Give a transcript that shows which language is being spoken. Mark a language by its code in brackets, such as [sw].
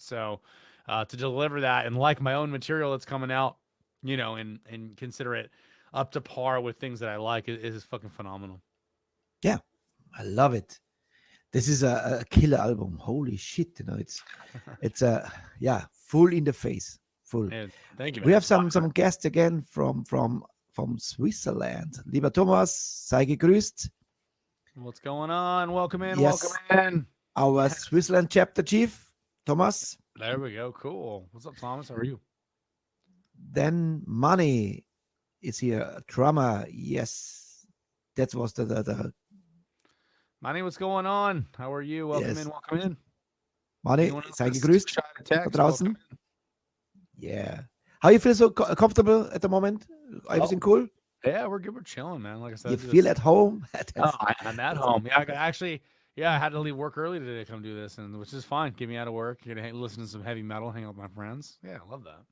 [en] So to deliver that and like my own material that's coming out, and consider it up to par with things that I like is fucking phenomenal. Yeah, I love it. This is a killer album. Holy shit, it's full in the face. Full. Man, thank you, man. We have some guests again from Switzerland. [de] Lieber Thomas, sei gegrüßt. [en] What's going on? Welcome in. Welcome in. Our Switzerland chapter chief, Thomas. There we go. Cool. What's up, Thomas? How are you? Then Money is here, a drummer. Yes, that was the Money, what's going on? How are you? Welcome in. Welcome in. [de] Money, sei gegrüßt da draußen. [en] Yeah. How you feel so comfortable at the moment? Everything cool? Yeah, we're good. We're chilling, man. Like I said, you feel at home? I'm at home. Yeah, I had to leave work early today to come do this, and which is fine. Get me out of work. You're gonna listen to some heavy metal, hang out with my friends. Yeah, I love that.